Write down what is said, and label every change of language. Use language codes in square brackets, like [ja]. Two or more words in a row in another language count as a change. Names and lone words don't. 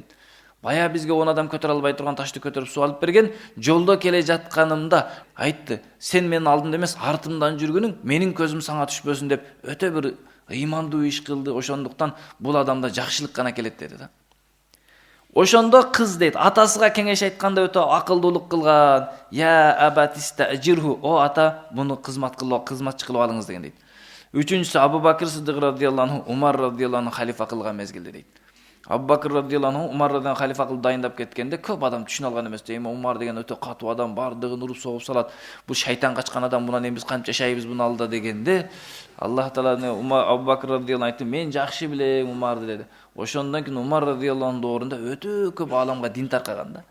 [ky] Бая бизге 10 адам көтөрө албай турган ташты көтөрүп суу алып берген, жолдо келе жатканымда айтты, сен менин алдымда эмес, артымдан жүргөнүң менин көзүм саңа түшпөсүн деп өтө бир ыймандуу иш кылды. Ошондуктан бул адамда жакшылык гана келет деди да. Ошондо кыз дейт, атасыга кеңеш айтканда өтө акылдуулук кылган. [ar] يا أبت استأجره, [ky] о ата, буну кызматчы кылып алыңыз деген дейт. Үчүнчүсү Абу Бакыр Сиддик [ar] رضي الله عنه, [ky] Умар [ar] رضي الله عنه [ky] халифа кылган мезгилде дейт. Абу Бакыр [ar] رضي الله عنه [ky] Умар [ar] رضي الله عنه [ky] халифа кылып дайындап кеткенде көп адам түшүнө алган эмес. Эми Умар деген өтө катуу адам, бардыгын уруп согуп салат. Бул шайтан качкан адам, мунан эми биз кантип жашайбыз муну алда дегенде, Аллах Таала Абу Бакыр [ar] رضي الله عنه [ky] айтты, мен жакшы билем Умарды деди. Ошондон кийин Умар [ar] رضي الله عنه [ky] доорунда өтө көп аламга дин таркаган да.